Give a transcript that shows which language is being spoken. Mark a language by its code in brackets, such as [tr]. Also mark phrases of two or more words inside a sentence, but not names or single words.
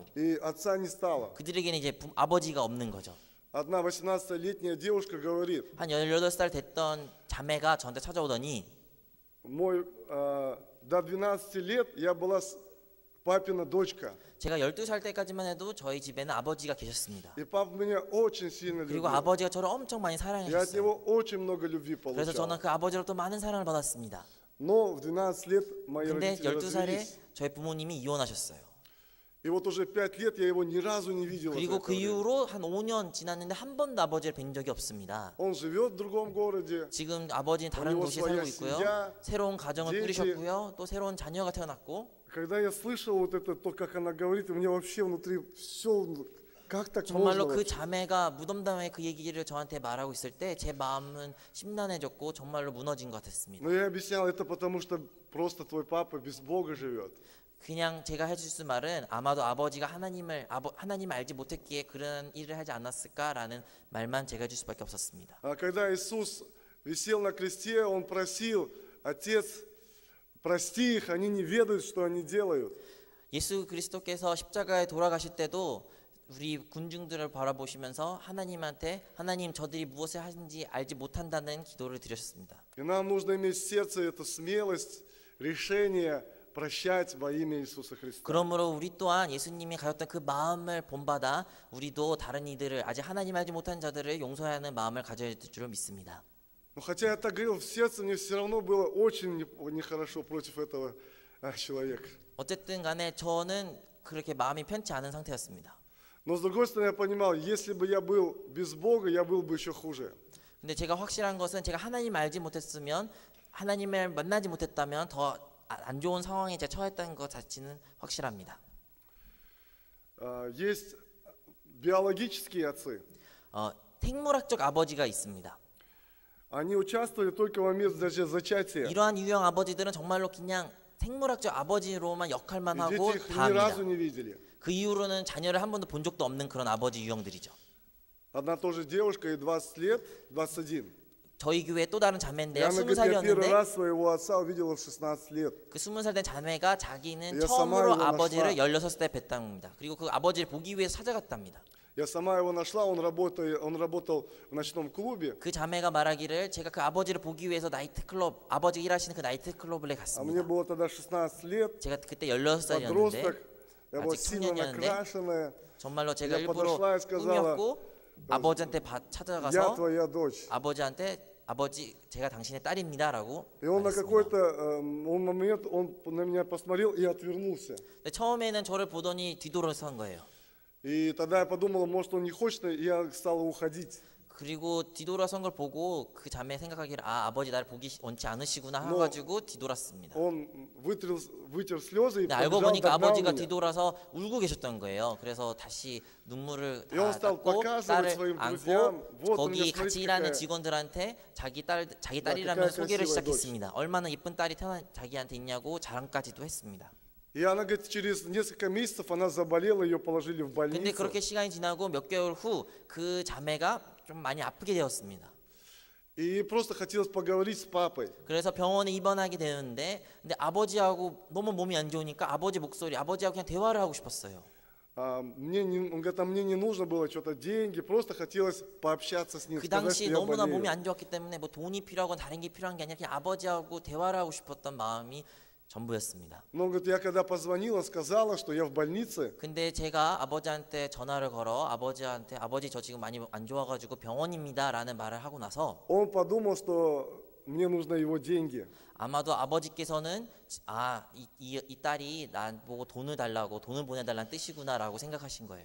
[ru] и отца не стало. [ko] 그들에게는 이제 아버지가 없는 거죠. [ru] Одна 18-летняя девушка говорит, [ko] 한 18살 됐던 자매가 저한테 찾아오더니 [ru] до 12 лет я была папина дочка. [ko] 제가 12살 때까지만 해도 저희 집에는 아버지가 계셨습니다. [ru] И папа меня очень сильно [ko] 그리고 [ru] любил. [ko] 아버지가 저를 엄청 많이 [ru] Я от [ko] 사랑하셨어요. [ru] него очень много любви [ko] 그래서 저는 [ru] получал. [ko] 그 아버지로부터 많은 사랑을 받았습니다. [ru] Но в 12 лет мои [ko] 근데 [ru] родители [ko] 12살에 [ru] развелись. [ko] 저희 부모님이 이혼하셨어요. [ru] И вот уже 5 лет я его ни разу не видел. [ko] 그리고 그 이후로 한 5년 지났는데 한 번도 아버지를 뵌 적이 없습니다. [ru] Он живет в другом городе. [ko] 지금 아버지는 다른 [ru] него [ko] 도시에 [ru] своя [ko] 살고 있고요. [ru] семья, [ko] 새로운 가정을 [ru] дети. [ko] 꾸리셨고요. 또 새로운 자녀가 태어났고 [ru] когда я слышал вот это, то, как она говорит, у меня вообще внутри все, как так [ko] 정말로 [ru] можно [ko] 그 [ru] вообще? [ko] 자매가 무덤덤에 그 얘기를 저한테 말하고 있을 때 제 마음은 심란해졌고 정말로 무너진 것 같았습니다. [ru] Но я объяснял это потому, что просто твой папа без Бога живет. [ko] 그냥 제가 해줄 수 말은 아마도 아버지가 하나님을 알지 못했기에 그런 일을 하지 않았을까라는 말만 제가 해줄 수밖에 없었습니다. [ru] А когда Иисус висел на кресте, Он просил: Отец, прости их, они не ведают, что они делают. [ko] 예수 그리스도께서 십자가에 돌아가실 때도 우리 군중들을 바라보시면서 하나님한테 하나님 저들이 무엇을 하는지 알지 못한다는 기도를 드렸습니다. [ru] И нам нужно иметь в сердце эту смелость, решение прощать во имя Иисуса Христа. [ko] 그러므로 우리 또한 예수님이 가졌던 그 마음을 본받아 우리도 다른 이들을 아직 하나님 알지 못한 자들을 용서하는 마음을 가져야 될 줄 믿습니다. [ru] Но хотя я так говорил, в сердце мне все равно было очень нехорошо против этого человека. [ko] 어쨌든 간에 저는 그렇게 마음이 편치 않은 상태였습니다. [ru] Но с другой стороны, я понимал, если бы я был без Бога, я был бы еще хуже. [ko] 근데 제가 확실한 것은 제가 하나님 알지 못했으면 하나님을 만나지 못했다면 더 안 좋은 상황에 제가 처했다는 것 자체는 확실합니다. [ru] Есть биологические отцы. [ko] 생물학적 아버지가 있습니다. [ru] Они участвовали только в момент даже зачатия. [ko] 이러한 유형 아버지들은 정말로 그냥 생물학적 아버지로만 역할만 [ru] И [ko] 하고 [ru] дети их [ko] 다 [ru] ни разу [ko] 합니다. [ru] не видели. [ko] 그 이후로는 자녀를 한 번도 본 적도 없는 그런 아버지 유형들이죠. [ru] Одна тоже девушка, ей 20 лет, 21. [ko] 저희 교회 또 다른 [ru] И [ko] 자매인데요. [ru] она говорит, я первый [ko] 20살이었는데 [ru] раз своего отца увидела в 16 лет. [ko] 그 20살 된 자매가 자기는 [ru] 야, [ko] 처음으로 [ru] 사마이로 [ko] 아버지를 [ru] 나시라. [ko] 16살 때 뵀답니다. 그리고 그 아버지를 보기 위해서 찾아갔답니다. [ru] Я сама его нашла, он работал в ночном клубе. [ko] 그 자매가 말하기를 제가 그 아버지를 보기 위해서 나이트클럽, 아버지가 일하시는 그 나이트클럽에 [ru] А мне [ko] 갔습니다. [ru] было тогда 16 лет, [ko] 제가 그때 16살이었는데 [ru] подросток. Я была [ko] 아직 [ru] сильно [ko] 청년이었는데 [ru] накрашенная. [ko] 정말로 제가 [ru] Я [ko] 일부러 [ru] подошла и сказала, [ko] 꾸몄고 아버지한테 [ru] Я [ko] 찾아가서 [ru] твоя дочь. [ko] 아버지한테 아버지 제가 당신의 딸입니다라고 [ru] И он на [ko] 말했습니다. [ru] какой-то момент он на меня посмотрел и отвернулся. [ko] 근데 처음에는 저를 보더니 뒤돌아선 거예요. [ru] И тогда я подумал, может, он не хочет, и я стал уходить. [ko] 그리고 뒤돌아선 걸 보고 그 자매 생각하기를 아버지 나를 보기 원치 않으시구나 해가지고 뒤돌았습니다. [ru] Он вытер слезы и [ko] 근데 알고 [ru] побежал, [ko] 보니까 [ru] догнал [ko] 아버지가 [ru] меня. [ko] 뒤돌아서 울고 계셨던 거예요. 그래서 다시 눈물을 [ru] И он стал [ko] 닦고 [ru] показывать своим [ko] 딸을 [ru] друзьям, [ko] 안고 [ru] вот у меня, [ko] 거기 같이 [ru] смотрите, [ko] 일하는 [ru] какая. [ko] 직원들한테 자기 딸이라면서 [ru] какая [ko] 소개를 [ru] красивая [ko] 시작했습니다. 얼마나 예쁜 딸이 자기한테 있냐고 자랑까지도 했습니다. [ru] И она говорит, через несколько месяцев она заболела, ее положили в [ko] 근데 [ru] больницу. [ko] 그렇게 시간이 지나고 몇 개월 후 그 자매가 좀 많이 아프게 되었습니다. [ru] И просто хотелось поговорить с папой. [ko] 그래서 병원에 입원하게 되는데 근데 아버지하고 너무 몸이 안 좋으니까 아버지하고 그냥 대화를 하고 싶었어요. [ru] Он говорит, мне не нужно было что-то деньги, просто хотелось пообщаться с ним, [ko] 그 [ru] сказать, что [ko] 당시 [ru] я [ko] 너무나 몸이 [ru] болею. [ko] 안 좋았기 때문에 뭐 돈이 필요하고 다른 게 필요한 게 아니라 그냥 아버지하고 대화를 하고 싶었던 마음이 전부였습니다. [ru] Но он говорит, я когда позвонила, сказала, что я в больнице, [ko] 근데 제가 아버지한테 전화를 걸어 아버지 저 지금 많이 안 좋아가지고 병원입니다라는 말을 하고 나서 [ru] он подумал, что мне нужны его деньги. [ko] 아마도 아버지께서는 이 딸이 나보고 돈을 보내달라는 뜻이구나라고 생각하신 거예요.